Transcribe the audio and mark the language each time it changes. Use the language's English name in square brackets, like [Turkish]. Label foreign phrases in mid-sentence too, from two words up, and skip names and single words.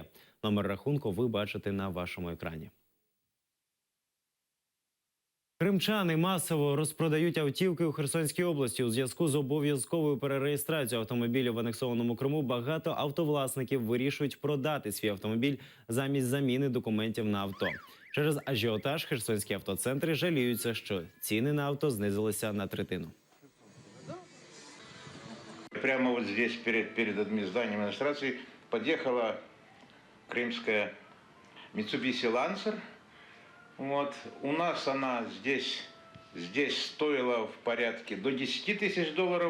[Ukrainian] Номер рахунку ви бачите на вашому екрані. Кримчани масово розпродають автівки у Херсонській області. У зв'язку з обов'язковою перереєстрацією автомобілів в анексованому Криму багато автовласників вирішують продати свій автомобіль замість заміни документів на авто. Через ажіотаж херсонські автоцентри жаліються, що ціни на авто знизилися на третину. [Russian] Прямо вот здесь, перед зданием администрации, подъехала крымская Mitsubishi Lancer. Вот. У нас она здесь стоила в порядке до 10 тысяч долларов.